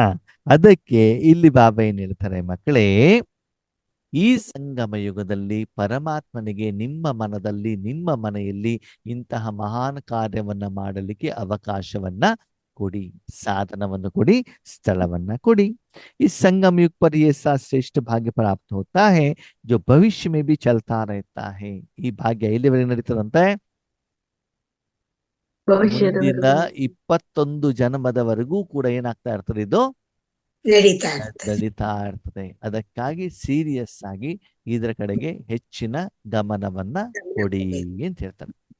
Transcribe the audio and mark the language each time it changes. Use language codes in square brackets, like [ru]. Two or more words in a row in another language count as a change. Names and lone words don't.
[kn] ಅದಕ್ಕೆ ಇಲ್ಲಿ ಬಾಬಾ ಏನ್ ಹೇಳ್ತಾರೆ, ಮಕ್ಕಳೇ, ಈ ಸಂಗಮ ಯುಗದಲ್ಲಿ ಪರಮಾತ್ಮನಿಗೆ ನಿಮ್ಮ ಮನದಲ್ಲಿ, ನಿಮ್ಮ ಮನೆಯಲ್ಲಿ ಇಂತಹ ಮಹಾನ್ ಕಾರ್ಯವನ್ನ ಮಾಡಲಿಕ್ಕೆ ಅವಕಾಶವನ್ನ ಕೊಡಿ, ಸಾಧನವನ್ನು ಕೊಡಿ, ಸ್ಥಳವನ್ನ ಕೊಡಿ. [hi] इस संगम युग पर ये ऐसा श्रेष्ठ भाग्य प्राप्त होता है जो भविष्य में भी चलता रहता है. [kn] ಈ ಭಾಗ್ಯ ಎಲ್ಲಿವರೆಗೆ ನಡೀತದಂತೆ? ಮುಂದಿನ 21 ಜನ್ಮದವರೆಗೂ ಕೂಡ ಏನಾಗ್ತಾ ಇರ್ತದೆ? ಇದು ನಡೀತಾ ಇರ್ತದೆ. ನಡೀತಾ ಇರ್ತದೆ. ಅದಕ್ಕಾಗಿ ಸೀರಿಯಸ್ ಆಗಿ ಇದರ ಕಡೆಗೆ ಹೆಚ್ಚಿನ ಗಮನವನ್ನ ಕೊಡಿ ಅಂತ ಹೇಳ್ತಾರೆ.